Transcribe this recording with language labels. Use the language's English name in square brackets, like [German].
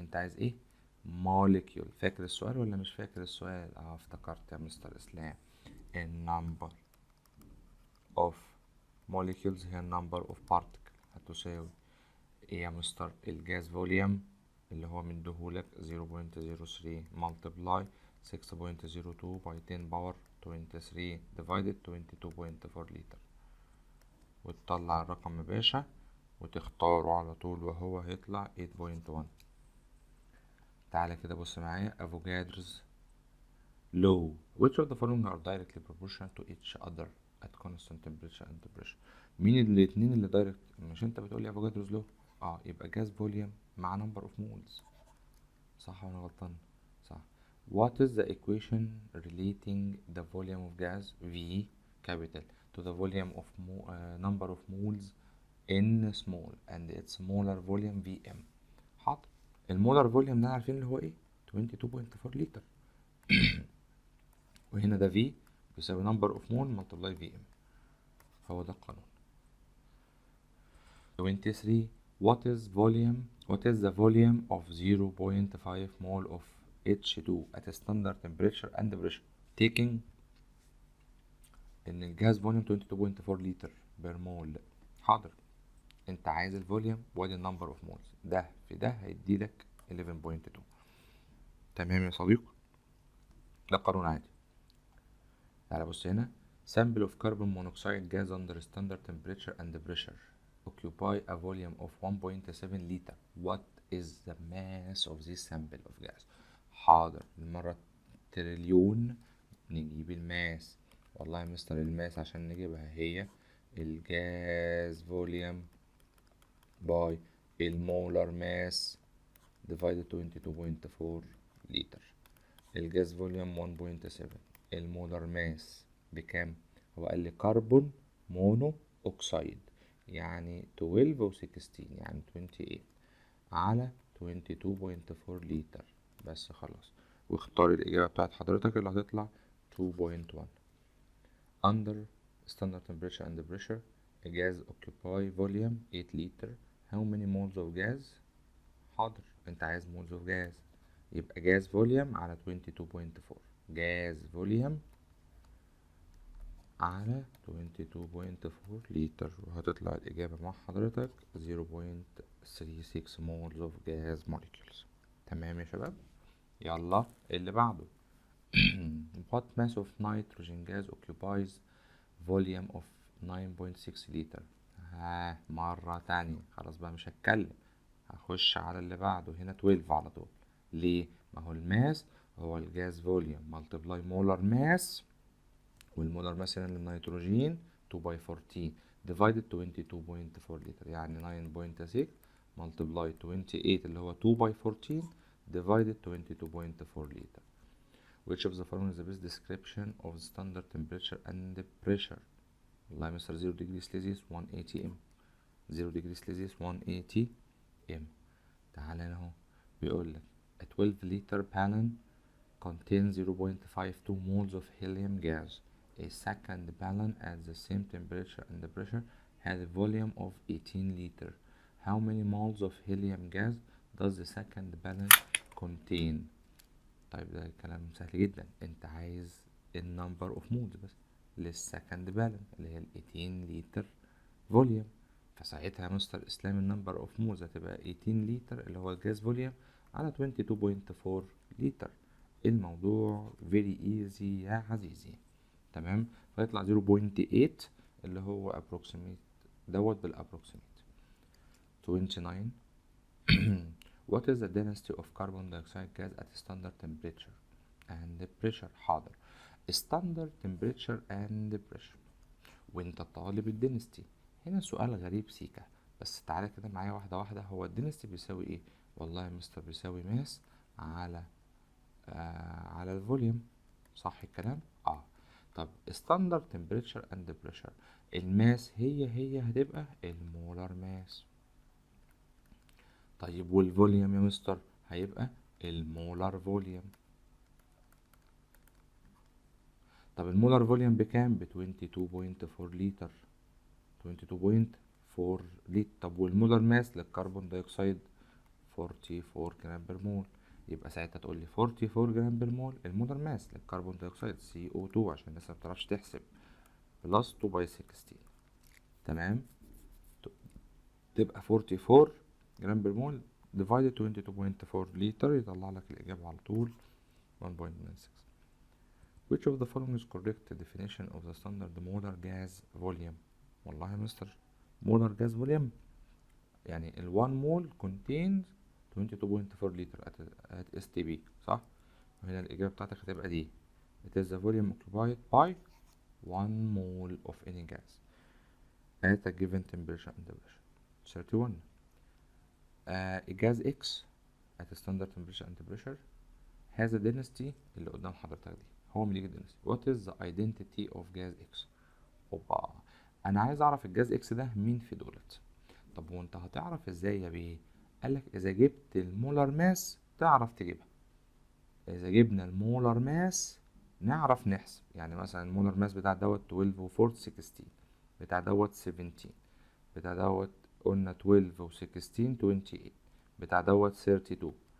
[Arabic] انت عايز ايه؟ molecule. فاكر السؤال ولا مش فاكر السؤال؟ افتكرت يا مستر اسلام. النمبر of molecules هي النمبر of particle، هتساوي ايه يا مستر؟ الجاز فوليوم اللي هو مديهولك 0.03 multiply 6.02 by 10 power 23 divided 22.4 لتر، وتطلع الرقم يا باشا وتختاره على طول وهو هيطلع 8.1. تعالى كده بص معايا. [English] Avogadro's law which of the following are directly proportional to each other at constant temperature and pressure. [Arabic] مين الاتنين اللي دايركت؟ مش انت بتقولي افوجادرو's law؟ يبقى جاز فوليوم مع number of moles، صح ولا غلطان؟ صح. [English] what is the equation relating the volume of gas V capital to the volume of number of moles N small and its molar volume Vm. [Arabic] حاضر، المولر فوليوم ده عارفين اللي هو ايه؟ 22.4 لتر. وهنا ده V بيساوي number of mole multiply Vm، هو ده القانون. [English] 23 what is the volume of 0.5 mole of H2 at a standard temperature and pressure taking [Arabic] ان الجاز فوليوم 22.4 لتر بير مول. حاضر، انت عايز الفوليوم وادي النمبر اوف مولز، ده في ده هيديلك 11.2. تمام يا صديقي، ده قانون عادي. تعالى بص هنا. [English] sample of carbon monoxide gas under standard temperature and pressure occupy a volume of 1.7 liter. What is the mass of this sample of gas؟ [Arabic] حاضر، المرة تريليون نجيب الماس. والله يا مستر الماس عشان نجيبها هي الجاز فوليوم باي المولر ماس divided 22.4 لتر. الجاز فوليوم 1.7، المولر ماس بكام؟ هو قال لي كربون مونو اوكسايد، يعني 12 و 16 يعني 28 على 22.4 لتر بس. خلاص، واختار الإجابة بتاعت حضرتك اللي هتطلع 2.1. [English] under standard temperature and pressure a gas occupy volume 8 liter. how many moles of gas؟ [Arabic] حاضر، انت عايز [English] moles of gas، يبقى gas volume على 22.4. [Arabic] gas volume على 22.4 لتر، وهتطلع الإجابة مع حضرتك 0.36 moles of gas molecules. تمام يا شباب؟ يلا اللي بعده. [English] What mass of nitrogen gas occupies volume of 9.6 لتر؟ [Arabic] مرة تانية، خلاص بقى مش هتكلم، هخش على اللي بعده. هنا 12 على طول. ليه؟ ما هو الماس هو الجاز فوليوم ملتبلاي مولر ماس، والمولر ماس هنا للنيتروجين 2 باي 14 divided 22.4 لتر، يعني 9.6 ملتبلاي 28 اللي هو 2 باي 14 divided 22.4 لتر. [English] Which of the following is the best description of the standard temperature and pressure؟ [Arabic] والله يا مستر [English] 0 degree Celsius 180 m. 0 degree Celsius 180 m. [Arabic] تعالى هنا اهو بيقول لك [English] a 12 liter ballon contains 0.52 moles of helium gas. A second ballon at the same temperature and pressure has a volume of 18 liter. How many moles of helium gas does the second ballon contain؟ [Arabic] طيب ده كلام سهل جدا، انت عايز النمبر اوف مولز بس للسكند بالون اللي هي ال 18 لتر فوليوم. فساعتها يا مستر اسلام النمبر اوف مولز هتبقى 18 لتر اللي هو الجاز فوليوم على 22.4 لتر. الموضوع فيري ايزي يا عزيزي. تمام، فيطلع 0.8 اللي هو approximate دوت بالابروكسيميت. 29. [English] What is the density of carbon dioxide gas at standard temperature and pressure؟ حاضر، standard temperature and pressure [Arabic] وانت طالب الدنستي. هنا سؤال غريب سيكا، بس تعالى كده معايا واحدة واحدة. هو الدنستي بيساوي ايه؟ والله يا مستر بيساوي ماس على على الفوليوم، صح الكلام؟ طب standard temperature and pressure، الماس هي هتبقى المولر ماس. طيب والفوليوم يا مستر هيبقى المولر فوليوم. طب المولر فوليوم بكام؟ ب 22.4 لتر. 22.4 لتر. طب والمولر ماس للكربون دايوكسيد 44 جرام بر مول، يبقى ساعتها تقول لي 44 جرام بر مول المولر ماس للكربون دايوكسيد CO2 عشان الناس ما بتعرفش تحسب، بلس 2 باي 16. تمام، تبقى 44 جرام بر مول divided 22.4 لتر، يطلع لك الإجابة على طول 1.96. [English] Which of the following is correct definition of the standard molar gas volume؟ [Arabic] والله يا مستر molar gas volume يعني ال 1 mole contains 22.4 لتر at STB، صح؟ وهنا الإجابة بتاعتك هتبقى دي. [English] It is the volume occupied by 1 mole of any gas at a given temperature and pressure. 31. gas X at a standard temperature and pressure has a density [Arabic] اللي قدام حضرتك دي، هو مليك [English] density. What is the identity of gas X؟ [Arabic] اوبا، انا عايز اعرف الجاز اكس ده مين في دولت. طب وانت هتعرف ازاي يا بيه؟ قالك اذا جبت المولر ماس تعرف تجيبها. اذا جبنا المولر ماس نعرف نحسب، يعني مثلا المولر ماس بتاع دوت 12 و 4 16، بتاع دوت 17، بتاع دوت قلنا 12 و 16 28، بتاع دوت 32.